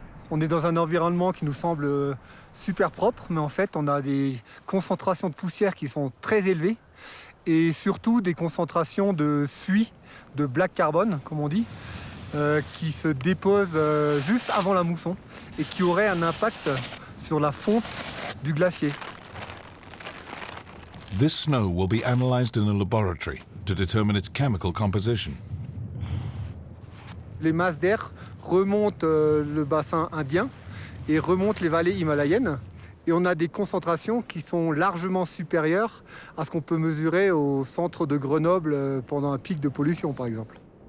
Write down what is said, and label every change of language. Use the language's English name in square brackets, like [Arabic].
[French] On est dans un environnement qui nous semble super propre, mais en fait, on a des concentrations de poussière qui sont très élevées et surtout des concentrations de suie, de black carbone, comme on dit, qui se déposent juste avant la mousson et qui auraient un impact sur la fonte du glacier. [English] This snow will be analyzed in a laboratory to determine its chemical composition. [French] Les masses d'air remontent le bassin indien et remontent les vallées himalayennes. Et on a des concentrations qui sont largement supérieures à ce qu'on peut mesurer au centre de Grenoble pendant un pic de pollution, par exemple.